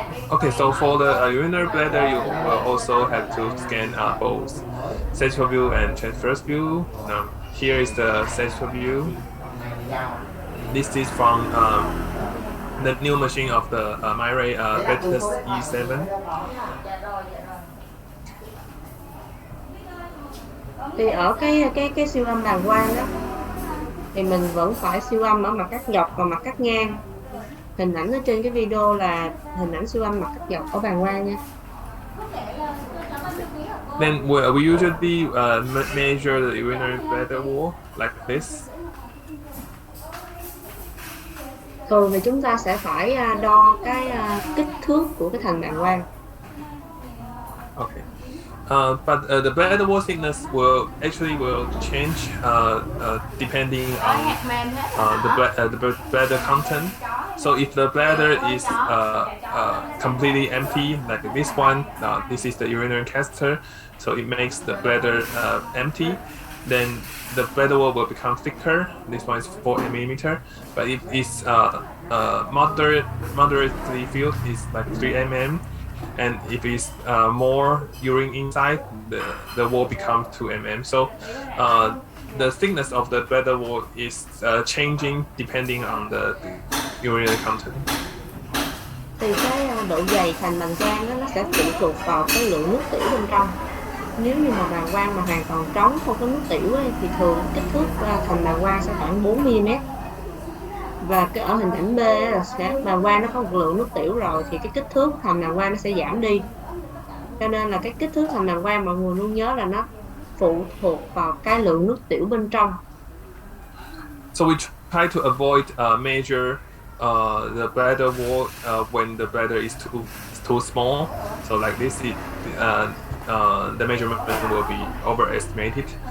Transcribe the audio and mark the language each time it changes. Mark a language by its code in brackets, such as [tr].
[en] Okay, so for the urinary bladder, you will also have to scan both central view and transverse view. Now, here is the central view. This is from the new machine of the Myray Vetus E7. [vi] Thì ở cái siêu âm bàng quang đó thì mình vẫn phải siêu âm ở mặt cắt dọc và mặt cắt ngang. Hình ảnh ở trên cái video là hình ảnh siêu âm mặt cắt dọc ở bàng quang nha. [en] Then we usually measure the urinary bladder wall like this. [vi] Thường thì chúng ta sẽ phải đo cái kích thước của cái thành bàng quang. [en] Okay. But the bladder wall thickness will change depending on the bladder content. So if the bladder is completely empty, like this one, this is the urinary catheter, so it makes the bladder empty. Then the bladder wall will become thicker. This one is 4 mm. But if it's moderately filled, it's like 3 mm. And if it's more urine inside, the wall becomes 2 mm. So the thickness of the bladder wall is changing depending on the urinary content. [vi] Thì cái độ dày thành bàng quang đó nó sẽ phụ thuộc vào cái lượng nước tiểu bên trong. Nếu như mà bàng quang mà hoàn toàn trống không có nước tiểu ấy, thì thường kích thước thành bàng quang sẽ khoảng 4 mm. Và cái ở hình ảnh B là bàng quang nó có một lượng nước tiểu rồi thì cái kích thước thành bàng quang nó sẽ giảm đi. Cho nên là cái kích thước thành bàng quang mọi người luôn nhớ là nó phụ thuộc vào cái lượng nước tiểu bên trong. [en] So we try to avoid measure the bladder wall when the bladder is too small. So like this, the measurement will be overestimated.